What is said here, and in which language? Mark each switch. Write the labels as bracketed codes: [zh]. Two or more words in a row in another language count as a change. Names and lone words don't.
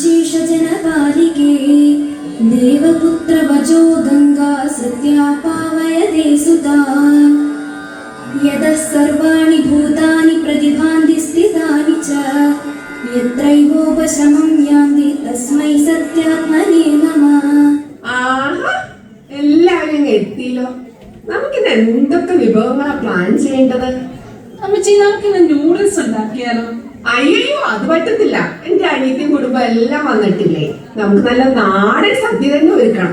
[sa] विश्वजनपालिके देवपुत्रवचो गंगा सत्या पावयते सुतान् यतः सर्वाणि भूतानि प्रतिभान्ति स्थितानि च यत्रैवोपशमं यान्ति तस्मै सत्यात्मने नमः. [ml] എല്ലാവരും എത്തിയല്ലോ. നമുക്കിന്ന് എന്തൊക്കെ വിഭവങ്ങളാ പ്ലാൻ ചെയ്യേണ്ടത്? അമ്മച്ചി, നമുക്കിന്ന് നൂഡിൽസ് ഉണ്ടാക്കിയാലോ? അയ്യോ, അത് പറ്റത്തില്ല. എന്റെ അനിയത്തിയും കുടുംബം എല്ലാം വന്നിട്ടില്ലേ, നമുക്ക് നല്ല നാടൻ സദ്യ തന്നെ ഒരുക്കണം.